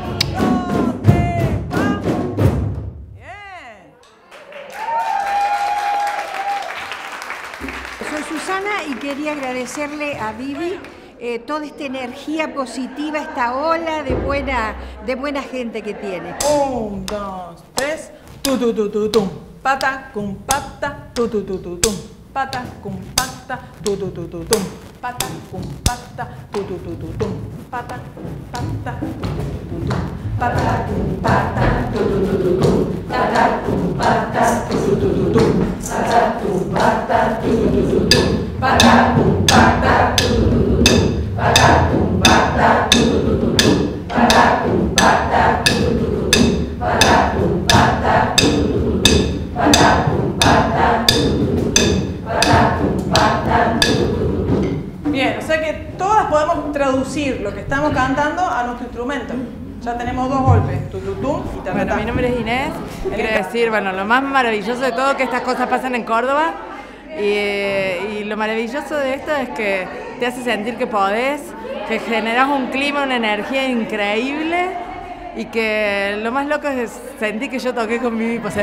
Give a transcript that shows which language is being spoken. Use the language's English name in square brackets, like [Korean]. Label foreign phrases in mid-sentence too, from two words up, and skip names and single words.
[Spanish] Soy Susana y quería agradecerle a Vivi toda esta energía positiva, esta ola de buena gente que tiene. 1, 2, 3. Tu tu tu tu tum. Pata con pata. Tu tu tu tu tum. Pata con pata. Tu tu tu tu tum. Pata con pata. Tu tu tu tu tum. Pata con pata. Tu tu tu tu tum. Pata con pata. Tu tu tu tu tum. Pata con pata. Tu tu tu tu tum. Pata con pata. Tu tu tu tu tum. Pata con pata. Tu tu tu tu tum. Pata con pata. Tu tu tu tu tum. Pata con pata. Tu tu tu tu tum. Pata con pata. Tu tu tu tu tum. Pata con pata. Tu tu tu tu tum. Pata con pata. Tu tu tu tu tum. Bien, o sea que todas podemos traducir lo que estamos cantando a nuestro instrumento. Ya tenemos 2 golpes, tututum y tatatá. Bueno, mi nombre es Inés. Quiero decir, bueno, lo más maravilloso de todo es que estas cosas pasan en Córdoba y lo maravilloso de esto es que te hace sentir que podés, que generas un clima, una energía increíble y que lo más loco es sentir que yo toqué con Vivi Posebón.